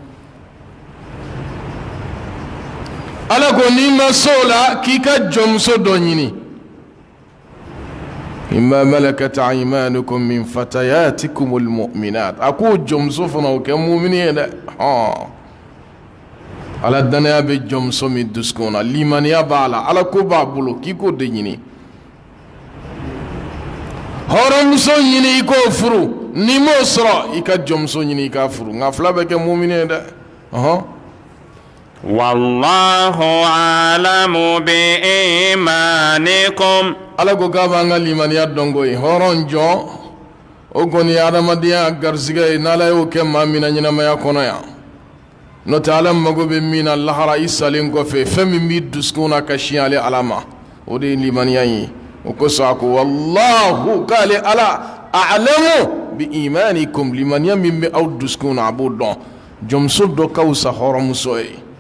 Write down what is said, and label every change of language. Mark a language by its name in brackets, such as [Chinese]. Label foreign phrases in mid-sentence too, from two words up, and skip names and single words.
[Bambara] ala ko ni ma sola k'i ka jɔnmuso dɔ ɲini [Arabic] مما ملكت أيمانكم من فتياتكم المؤمنات [Bambara] a ko jɔnmuso fana o kɛ mumini ye dɛ ala danaya bɛ jɔnmuso min dusukun na limaniya b'a la ala ko b'a bolo k'i k'o de ɲini hɔrɔnmuso ɲini i k'o furu n'i m'o sɔrɔ i ka jɔnmuso ɲini i k'a furu nka fila bɛ kɛ mumini ye dɛ [Arabic] والله أعلم بإيمانكم [Bambara] ala ko k'a b'an ka limaniya dɔn koyi hɔrɔn jɔn o kɔni ye adamadenya garisɛgɛ ye n'ala y'o kɛ maa min na ɲɛnamaya kɔnɔ yan n'o tɛ ala mago bɛ min na lahara i salen kɔfɛ fɛn min b'i dusukun na ka sin ale ala ma o de ye limaniya ye o kosɔn a ko wallahu k'ale ala [Arabic] أعلم بإيمانكم [Bambara] limaniya min bɛ aw dusukun na a b'o dɔn jɔnmuso dɔ ka wusa hɔrɔnmuso ye